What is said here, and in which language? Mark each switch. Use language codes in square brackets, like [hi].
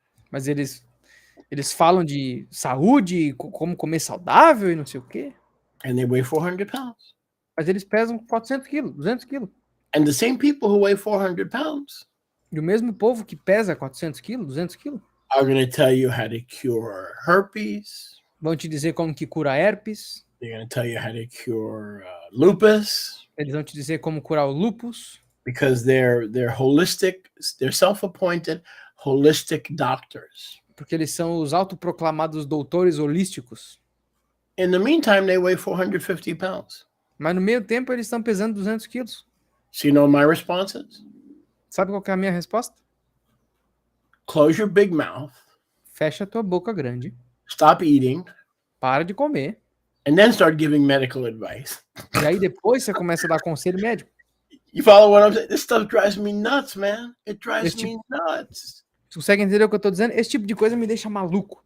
[pt] mas eles falam de saúde, como comer saudável e não sei o quê. [en] And they weigh 400 pounds. [pt] Mas eles pesam 400 quilos, 200 quilos. [en] And the same people who weigh 400 pounds [pt] E o mesmo povo que pesa 400 quilos, 200 quilos, [en] are going to tell you how to cure herpes. [pt] vão te dizer como que cura herpes. [en] They're going to tell you how to cure lupus, [pt] Eles vão te dizer como curar o lúpus. [en] because they're holistic, they're self-appointed holistic doctors. [pt] Porque eles são os autoproclamados doutores holísticos. [en] In the meantime, they weigh 450 pounds. [pt] Mas no meio tempo eles estão pesando 200 quilos. [en] So you know my responses? [pt] Sabe qual que é a minha resposta? [en] Close your big mouth, [pt] Fecha a tua boca grande, [en] stop eating, [pt] para de comer, [en] and then start giving medical advice. [pt] e aí depois você começa a dar conselho médico. [en] You follow what I'm saying? This stuff drives me nuts, man. It drives [pt] Este- [en] me nuts. [pt] Você consegue entender o que eu tô dizendo? Esse tipo de coisa me deixa maluco.